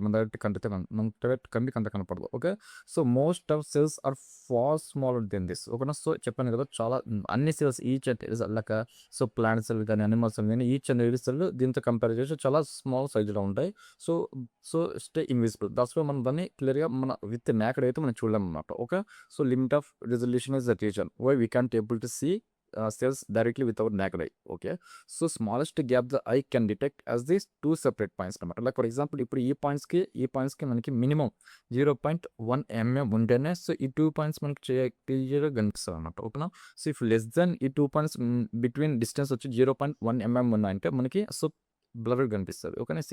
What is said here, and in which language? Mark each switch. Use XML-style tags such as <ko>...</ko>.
<te>మన డైరెక్ట్ కంటితో మన డైరెక్ట్ కంటికి అంత కనపడదు. Okay. So,</te> <en>Most of cells are far smaller than this.</en> <te>ఓకేనా. సో, చెప్పాను కదా చాలా అన్ని cells each and like so, plant cell గాని, అనిమల్ సెల్ గాని ఈచ్ అండ్ ఎవ్రీ సెల్ దీంతో కంపేర్ చేస్తే చాలా స్మాల్ సైజ్‌లో ఉంటాయి. So, stay invisible. That's why మనం దాన్ని క్లియర్‌గా మన విత్ నేకెడ్ అయితే మనం చూడలేమనమాట. Okay.</te> <en>So, limit of resolution is the region where we can't able to see cells directly with our naked eye. Okay. So, smallest gap the eye can detect as these two separate points అనమాట.</en> <te>Like for example ఇప్పుడు ఈ పాయింట్స్‌కి మనకి minimum 0.1 ఉంటేనే so, ఈ 2 points మనకి క్లియర్‌గా కనిపిస్తది అనమాట. ఓకేనా. సో, ఇఫ్ లెస్ దెన్ ఈ 2 పాయింట్స్ బిట్వీన్ డిస్టెన్స్ వచ్చి 0.1 ఉన్నాయంటే మనకి సో, బ్లర్‌గా కనిపిస్తది. ఓకేనా.</te>